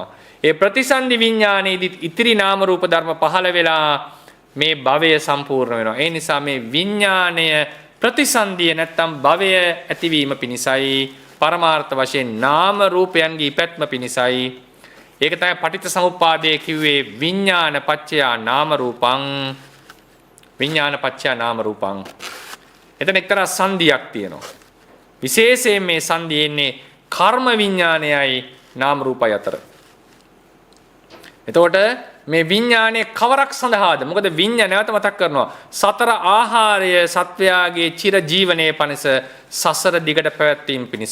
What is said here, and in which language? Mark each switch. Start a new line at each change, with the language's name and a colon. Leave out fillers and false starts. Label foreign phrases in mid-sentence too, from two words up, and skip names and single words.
Sinhala: ඒ ප්‍රතිසන්දි විඥානයේදී ඉතිරි නාම රූප ධර්ම පහළ වෙලා මේ භවය සම්පූර්ණ වෙනවා. ඒ නිසා මේ විඥාණය ප්‍රතිසන්දිය නැත්තම් භවය ඇතිවීම පිණිසයි පරමාර්ථ වශයෙන් නාම රූපයන්ගේ පැත්ම පිණිසයි. ඒක තමයි පටිච්චසමුප්පාදයේ කිව්වේ
Pali: විඥාන පච්චයා නාම රූපං විඥාන පච්චයා නාම රූපං.
Sinhala: එතන එක්තරා සංදියක් තියෙනවා. විශේෂයෙන් මේ සංදිය එන්නේ කර්ම විඥානයයි නාම රූපය අතර. එතකොට මේ විඥානයේ කවරක් සඳහාද? මොකද විඥානය නැවත මතක් කරනවා සතර ආහාරය සත්වයාගේ චිර ජීවනයේ පනස සසර දිගට පැවැත්වීම පිණිස.